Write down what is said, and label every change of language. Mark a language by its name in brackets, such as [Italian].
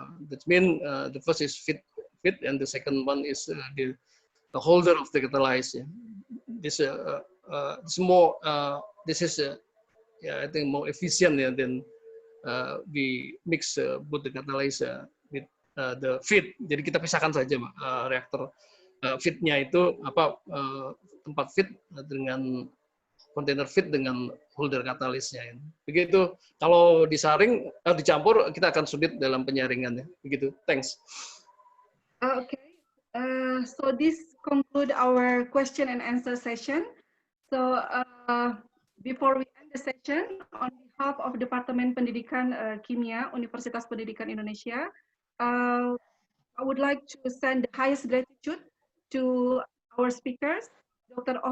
[English] That means the first is feed, and the second one is the holder of the catalyst. This it's more this is yeah, I think more efficient yeah, than we mix both the catalyzer with the feed. [Indonesian] Jadi kita pisahkan saja reaktor feed-nya itu apa tempat feed dengan kontainer feed dengan holder katalisnya. Begitu kalau disaring dicampur kita akan sulit dalam penyaringannya. Begitu. [English] Thanks. Okay. So this conclude our question and answer session. So before we end the session, on behalf of Departemen Pendidikan Kimia Universitas Pendidikan Indonesia, I would like to send the highest gratitude to our speakers, Dr.